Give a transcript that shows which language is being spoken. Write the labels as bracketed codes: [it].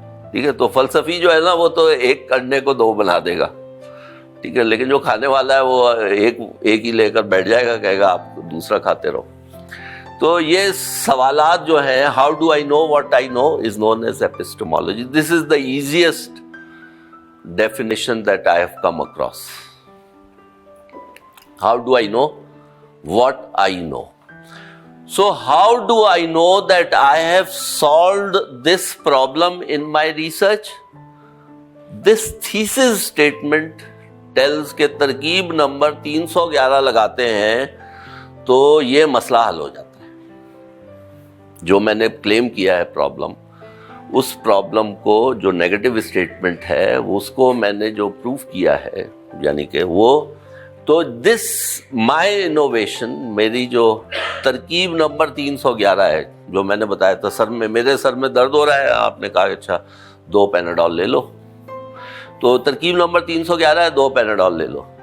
[ur] ٹھیک ہے، تو فلسفی جو ہے نا، وہ تو ایک انڈے کو 2 بنا دے گا، ٹھیک ہے، لیکن جو کھانے والا ہے وہ ایک ہی لے کر بیٹھ جائے گا، کہے گا آپ دوسرا کھاتے رہو. تو یہ سوالات جو ہیں، [en] How do I know what I know is known as epistemology. This is the easiest definition that I have come across. How do I know what I know? So how do I know that I have solved this problem in my research? This thesis statement tells [ur] کہ ترکیب number 311 لگاتے ہیں تو یہ مسئلہ حل ہو جاتا ہے. جو میں نے کلیم کیا ہے پرابلم، اس پرابلم کو جو نیگیٹو اسٹیٹمنٹ ہے اس کو میں نے جو پروف کیا ہے، یعنی کہ وہ تو [en] this my innovation, [ur] میری جو ترکیب نمبر 311 ہے، جو میں نے بتایا تھا میرے سر میں درد ہو رہا ہے، آپ نے کہا اچھا 2 پیناڈول لے لو، تو ترکیب نمبر 311 ہے 2 پیناڈول لے لو.